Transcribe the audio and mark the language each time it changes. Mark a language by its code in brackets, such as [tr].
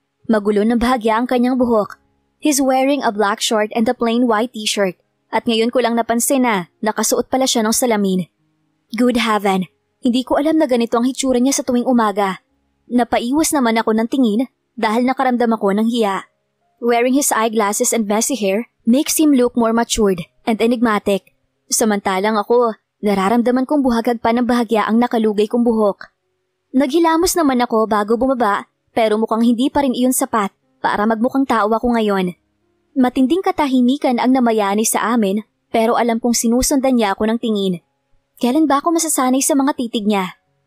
[tl] Magulo na bahagya ang kanyang buhok. [en] He's wearing a black short and a plain white t-shirt [tl] at ngayon ko lang napansin na nakasuot pala siya ng salamin. [en] Good heaven, [tl] hindi ko alam na ganito ang hitsura niya sa tuwing umaga. Napaiwas naman ako ng tingin dahil nakaramdam ako ng hiya. [en] Wearing his eyeglasses and messy hair makes him look more matured and enigmatic. [tl] Samantalang ako, nararamdaman kong buhagag pa ng bahagya ang nakalugay kong buhok. Naghilamos naman ako bago bumaba pero mukhang hindi pa rin iyon sapat para magmukhang tao ako ngayon. Matinding katahimikan ang namayani sa amin pero alam kong sinusundan niya ako ng tingin. Kailan ba ako masasanay sa mga titig niya?